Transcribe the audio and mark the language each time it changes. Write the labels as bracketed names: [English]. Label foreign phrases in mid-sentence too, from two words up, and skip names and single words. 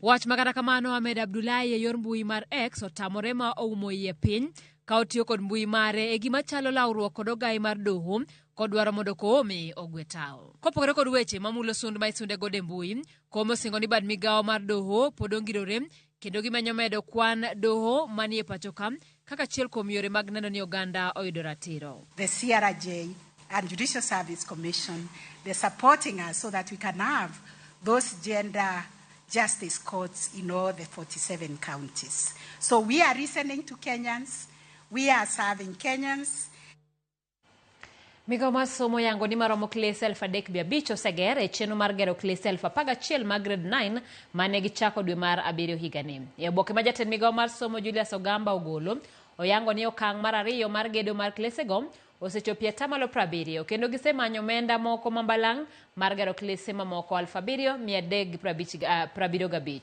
[Luo (Kenya and Tanzania)] Wach makata kamano Ahmed Abdullahi e yor mbui mar X otamore ma oumo iye piny ka otiyo kod mbui mare e gima chalo lawruok kod ogai mar doho kod dwaro mondo Koome ogwe tao. Kopogore kod weche mamulo sund ma isunde gode mbui, Koome osingo ni bad migao mar doho pod ongirore kendo gimanyo medo kwan doho manie pacho ka kaka achiel kuom yore mag neno ni oganda oyudo ratiro. [English] The CRJ and Judicial Service Commission, they're supporting us so that we can have those gender justice courts in all the 47 counties. So we are listening to Kenyans, we are serving Kenyans. [Luo (Kenya and Tanzania)] Migao mar somo yango ni maromo klase 3,500 oseger e chenro mar gero klase 11 mag grade 9 mane gichako dwe mar 7 higani. E oboke ma jatend migao mar somo Julius Ogamba ogolo oyango ni okang' mar ariyo mar gedo mar klesego osechopie 70% kendo gisemanyo omenda moko mambalang' mar gero klese mamoko 7,375.